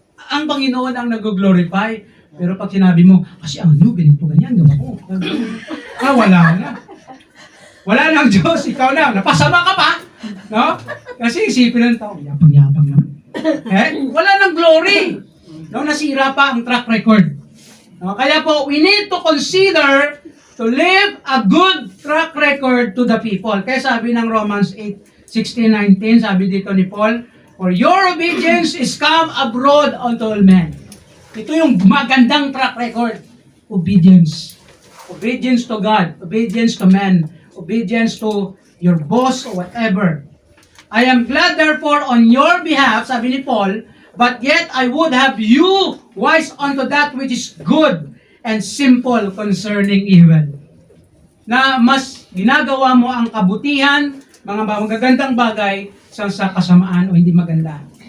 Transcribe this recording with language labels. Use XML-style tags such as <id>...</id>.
<tl>Ang Panginoon ang nag-glorify. Pero pag sinabi mo, kasi ano, ganito, ganyan, gawa ko. Wala na. Wala nang Diyos, ikaw na, napasama ka pa. No? Kasi isipin ng tao, yapang-yapang naman. Wala nang glory. No, nasira pa ang track record. No? Kaya po,</tl> <en>we need to consider to live a good track record to the people.</en> <tl>Kaya sabi ng Romans 8:16-19, sabi dito ni Paul,</tl> <en>for your obedience is come abroad unto all men.</en> <tl>Ito yung magandang track record. Obedience.</tl> <en>Obedience to God. Obedience to men. Obedience to your boss or whatever. I am glad therefore on your behalf,</en> <tl>sabi ni Paul,</tl> <en>but yet I would have you wise unto that which is good and simple concerning evil.</en> <tl>Na mas ginagawa mo ang kabutihan, mga magagandang bagay sa kasamaan o hindi maganda.</tl>